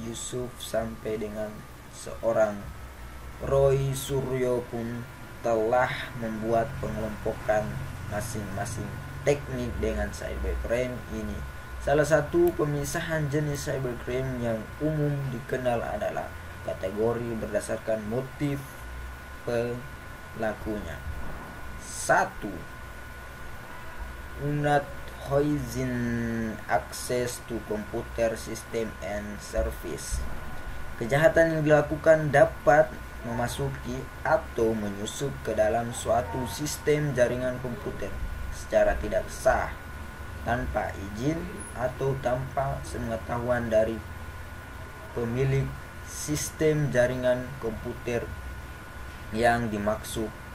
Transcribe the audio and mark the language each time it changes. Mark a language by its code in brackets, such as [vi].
[id] Yusuf sampai dengan seorang Roy Suryo pun telah membuat pengelompokan masing-masing teknik dengan cybercrime ini. Salah satu pemisahan jenis cybercrime yang umum dikenal adalah kategori berdasarkan motif pelakunya. 1. [en] Unauthorized access to computer system and service. [id] Kejahatan yang dilakukan dapat memasuki atau menyusup ke dalam suatu sistem jaringan komputer secara tidak sah, tanpa izin atau tanpa sepengetahuan dari pemilik sistem jaringan komputer yang dimaksud.